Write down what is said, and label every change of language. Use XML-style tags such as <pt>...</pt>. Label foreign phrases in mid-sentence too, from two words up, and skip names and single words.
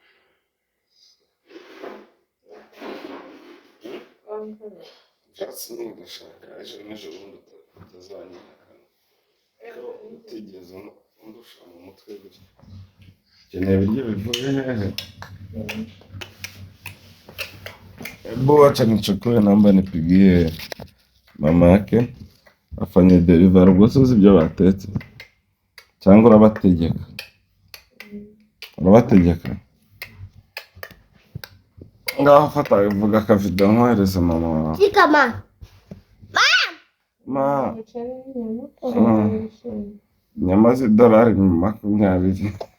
<rw>Byatsi ntigashaka ejo n'ejo bundi utazanyihakana. Ko utigeze undusha mu mutwe gutya. Ukeneye ibiryo bivuye hehe?</rw> <sw>Hebu wacha nichukue namba nipigie mama yake afanye delivery.</sw> <rw>Ubwo uzi ibyo batetse cyangwa urabategeka? Urabategeka? Ngaho fata uvuga akavido nkohereza mama wawe. Kama Ma nyama z'idolari 20.</rw>